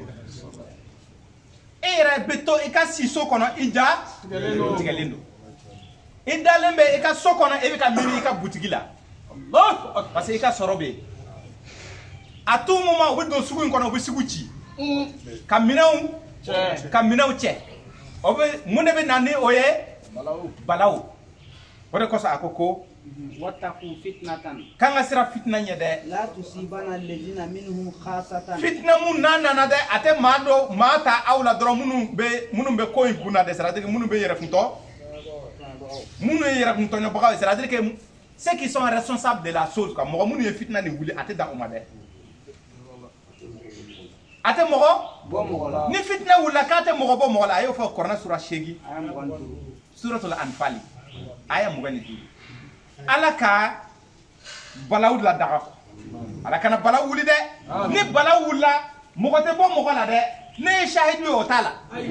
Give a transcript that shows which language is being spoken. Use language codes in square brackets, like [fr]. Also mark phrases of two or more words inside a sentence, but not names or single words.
[bm] e yɛrɛ bɛ to i ka siso kɔnɔ i jatigɛlen don i dalen bɛ i ka so kɔnɔ i bɛ ka miiri i ka butigi la [fr] parce que [bm] i ka sɔrɔ bɛ yen [fr] a tout moment [bm] u bɛ don sugu in kɔnɔ u bɛ sugu ci ka minɛnw cɛ o bɛ mun de bɛ na ni o ye balawu o de kosɔn a ko [ar] واتقوا فتنة [bm] k'an ka sira fitina ɲɛ dɛ [ar] لا تصيبن الذين منهم خاصة [bm] fitina mun n'a nana dɛ a tɛ maa ta aw la dɔrɔn minnu bɛ ko in kunna dɛ c'est-à-dire minnu bɛ minnu ye yɛrɛkuntɔɲɔbagaw ye [fr] c'est-à-dire que ceux qui sont responsables de la chose quoi [bm] mɔgɔ minnu ye fitina nin wuli a tɛ dan o ma dɛ a tɛ mɔgɔ ni fitina wulila k'a tɛ mɔgɔ bɔ mɔgɔ la a y'o fɔ Kuranɛ sura 8 suratul Anfal aya 25 ala ka balawu ladaga ala kana balawu wuli dɛ ni balawu wulila mɔgɔ tɛ bɔ mɔgɔ la dɛ ne ye shahidu ye o t'a la